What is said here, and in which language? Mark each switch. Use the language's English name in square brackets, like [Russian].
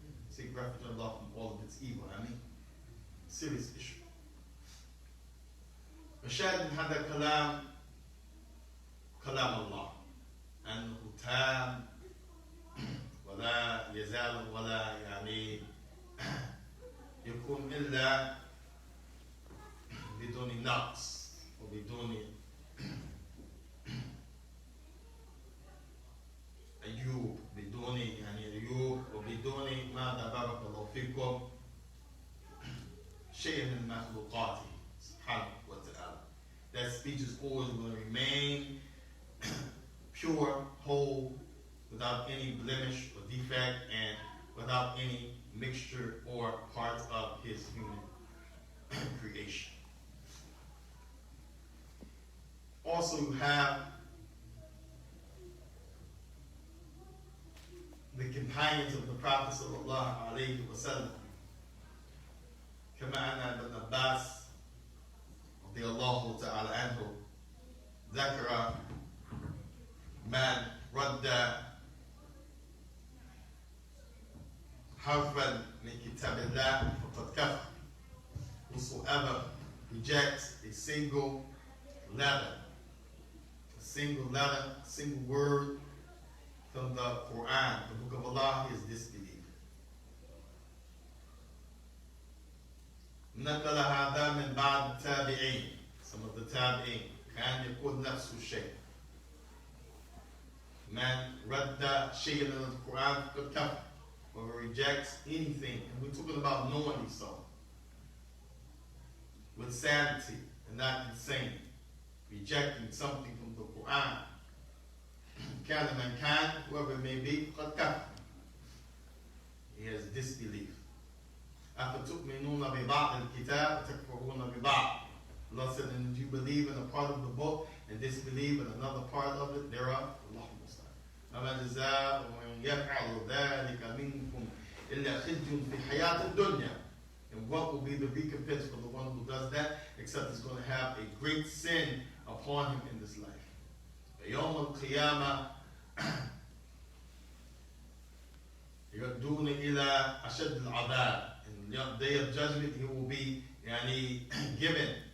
[English] Seek refuge in Allah from all of its evil. Serious issue. [Arabic] مشاهد هذا كلام الله أنه تام ولا يزال ولا يكون إلا بدون نقص وبدون عيوب عيوب وبدون ماذا بارك الله فيكم شيء من مخلوقاته سبحانه وتعالى. [English] That speech is always going to remain pure, whole, without any blemish or defect, and without any mixture or part of His human creation. Also, you have the companions of the Prophet sallallahu alaihi wasallam. [Arabic] كما أن ابن عباس رضي الله تعالى عنه ذكر من رد حرفا من كتاب الله فقد كفر. [English] Whosoever rejects a single letter, a single word from the Quran, the book of Allah, is disbelieved. [Arabic] نقل هذا من بعض التابعين. [English] Some of the [Arabic] tabi'in كان يقول نفس الشيء. Man رد شيء من القرآن فقد كفر. [English] Or rejects anything, and we're talking about knowingly so, with sanity and not insane, rejecting something from the Quran. [Arabic] كان من كان, [English] whoever it may be, [Arabic] قد كفر. [English] He has disbelief. [Arabic] أفتؤمنون ببعض الكتاب وتكفرون ببعض. [English] Allah said, and you believe in a part of the book and disbelieve in another part of it thereof. [Arabic] Allahumma فما جزاء ومن يفعل ذلك منكم إلا خزي في حياة الدنيا. [English] And what will be the recompense for the one who does that, except he's going to have a great sin upon him in this life. [Arabic] يوم القيامة يردون إلى أشد العذاب. [English] In the day of judgment, he will be given.